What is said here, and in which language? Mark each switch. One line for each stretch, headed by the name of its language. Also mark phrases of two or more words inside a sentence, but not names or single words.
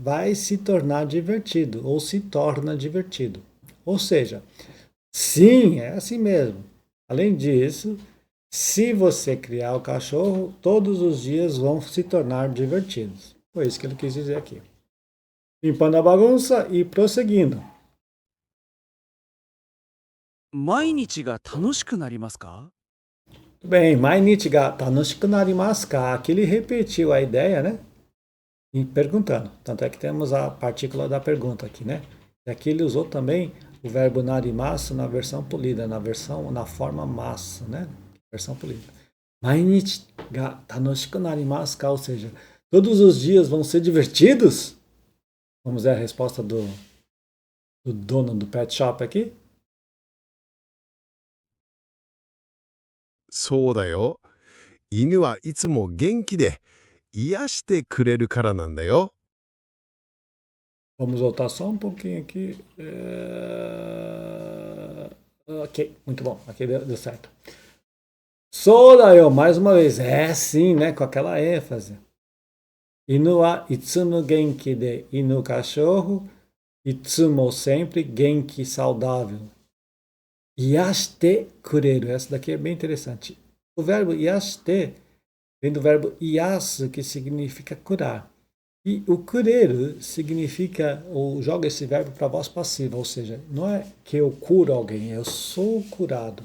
Portuguese: Vai se tornar divertido ou se torna divertido. Ou seja, Sim, é assim mesmo. Além disso, se você criar o cachorro, todos os dias vão se tornar divertidos. Foi isso que ele quis dizer aqui. Limpando a bagunça e prosseguindo.
Japanese: 毎日が楽しくなりますか？ Bem, 毎日が楽しくなりますか?
Portuguese: Aqui ele repetiu a ideia, né? E perguntando. Tanto é que temos a partícula da pergunta aqui, né? E aqui ele usou também o verbo narimasu na versão polida, na forma masu, né? Versão polida.
Japanese: 毎日が楽しくなりますか?
Portuguese: Ou seja, todos os dias vão ser divertidos? Vamos ver a resposta do dono do pet shop aqui.
Japanese: そうだよ。犬はいつも元気で癒してくれるからなんだよ。
Portuguese: Vamos voltar só um pouquinho aqui. Ok, muito bom. Aqui deu certo. Sodayo, mais uma vez. É sim, né? Com aquela ênfase.
Japanese: 犬はいつも元気で.
Portuguese: Inu cachorro. Itsumo sempre. Genki saudável.
Japanese: 癒してくれる.
Portuguese: Essa daqui é bem interessante. O verbo yashite vem do verbo yasu, que significa curar. E o kureru significa, ou joga esse verbo para voz passiva, ou seja, não é que eu curo alguém, eu sou curado.